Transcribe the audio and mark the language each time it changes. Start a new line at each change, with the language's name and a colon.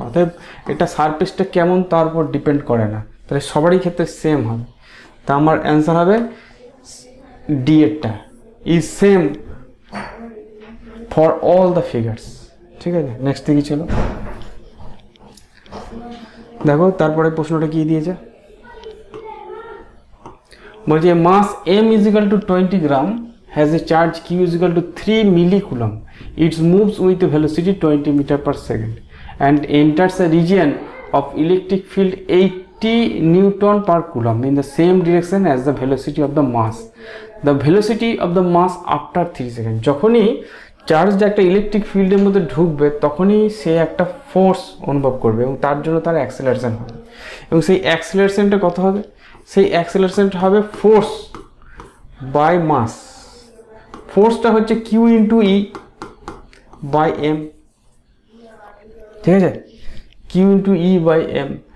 Bangla: অতএব এটা সারফেসটা কেমন তার উপর ডিপেন্ড করে না, তাহলে সবারই ক্ষেত্রে সেম হবে। তা আমার অ্যান্সার হবে D এরটা,
English: is same for all the figures,
Bangla: ঠিক আছে। নেক্সট দিকে চলো, দেখো তারপরে প্রশ্নটা কি দিয়েছে। বলছে
English: Mass m = 20 gram has a charge q = 3 millicoulomb. It moves with a velocity 20 m/s and enters a region of electric field 80 Newton/coulomb in the same direction as the velocity of the mass. The velocity of the mass after 3 seconds.
Bangla: যখনই চার্জটা একটা electric ফিল্ডের মধ্যে ঢুকবে তখনই সে একটা force অনুভব করবে এবং তার জন্য তার অ্যাক্সেলারেশন হবে। এবং সেই অ্যাক্সেলারেশনটা কত হবে, সেই অ্যাক্সেলারেশনটা হবে ফোর্স বাই মাস। ফোর্সটা হচ্ছে q × e/m, ঠিক আছে, q × e/m।